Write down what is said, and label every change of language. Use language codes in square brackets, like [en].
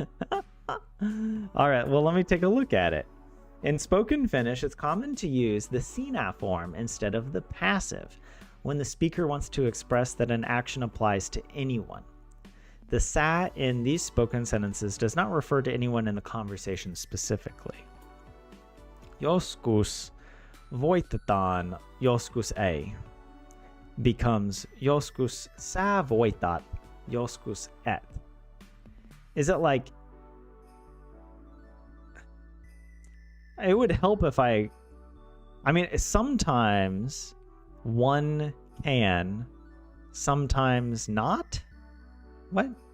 [en] All right, well, let me take a look at it. In spoken Finnish, it's common to use the sina form instead of the passive when the speaker wants to express that an action applies to anyone. The sa in these spoken sentences does not refer to anyone in the conversation specifically. [fi] Joskus voitetaan, joskus ei [en] becomes [fi] joskus sä voitat, joskus et. [en] Is it like, it would help if I mean, sometimes one can, sometimes not? What?